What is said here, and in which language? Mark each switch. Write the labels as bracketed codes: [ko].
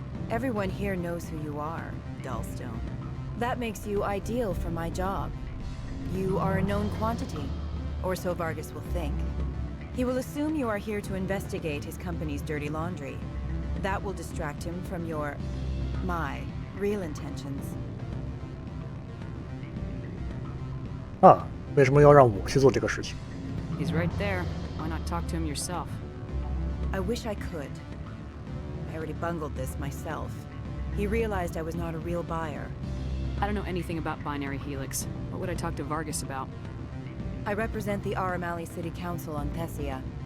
[en] Everyone here knows who you are, Dullstone. That makes you ideal for my job. You are a known quantity, or so Vargas will think. He will assume you are here to investigate his company's dirty laundry. That will distract him from my real intentions. [zh] 啊，为什么要让我去做这个事情？ [en] He's right there. Why not talk to him yourself? I wish I could. I already bungled this myself. He realized I was not a real buyer. I don't know anything about Binary Helix. What would I talk to Vargas about? I represent the Aramali City Council on Thessia.